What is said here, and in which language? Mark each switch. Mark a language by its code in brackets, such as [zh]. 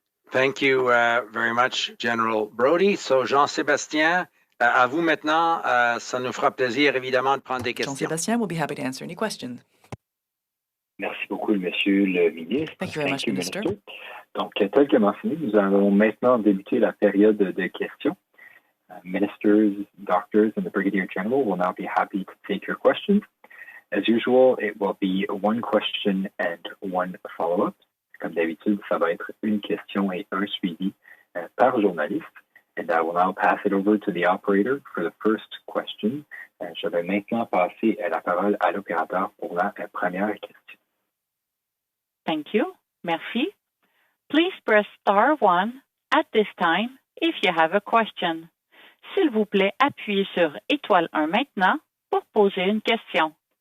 [en] Thank you very much, General Brody. [fr] So, Jean-Sébastien, à vous maintenant. Ça nous fera plaisir, évidemment, de prendre des questions. [en] Jean-Sébastien will be happy to answer any questions. [fr] Merci beaucoup, Monsieur le ministre. [en] Thank you very much, Minister. [fr] Donc, tel que mentionné, nous allons maintenant débuter la période de questions. [en] Ministers, doctors, and the Brigadier General will now be happy to take your questions. As usual, it will be one question and one follow-up. [fr] Comme d'habitude, ça va être une question et un suivi par journaliste. [en] And I will now pass it over to the operator for the first question. [fr] Je vais maintenant passer la parole à l'opérateur pour la première question. [en] Thank you. [fr] Merci. [en] Please press *1 at this time if you have a question. [fr] S'il vous plaît, appuyez sur étoile 1 maintenant pour poser une question.